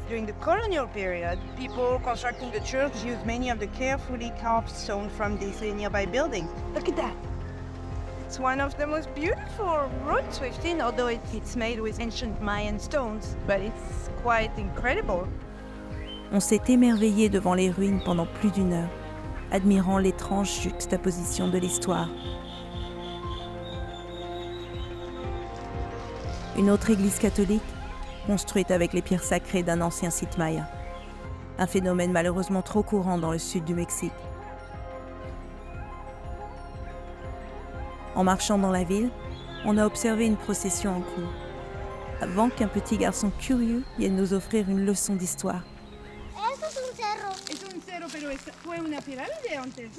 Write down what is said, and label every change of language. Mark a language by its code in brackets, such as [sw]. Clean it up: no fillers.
[en] During the colonial period, people constructing the church used many of the carefully carved stone from these nearby buildings. Look at that. It's one of the most beautiful ruins we've seen, although it's made with ancient Mayan stones, but it's quite incredible. [fr] On s'est émerveillé devant les ruines pendant plus d'une heure, admirant l'étrange juxtaposition de l'histoire. Une autre église catholique, construite avec les pierres sacrées d'un ancien site maya. Un phénomène malheureusement trop courant dans le sud du Mexique. En marchant dans la ville, on a observé une procession en cours, avant qu'un petit garçon curieux vienne nous offrir une leçon d'histoire. [es] Esto es un cerro. Es un cerro, pero ¿fue una pirámide antes?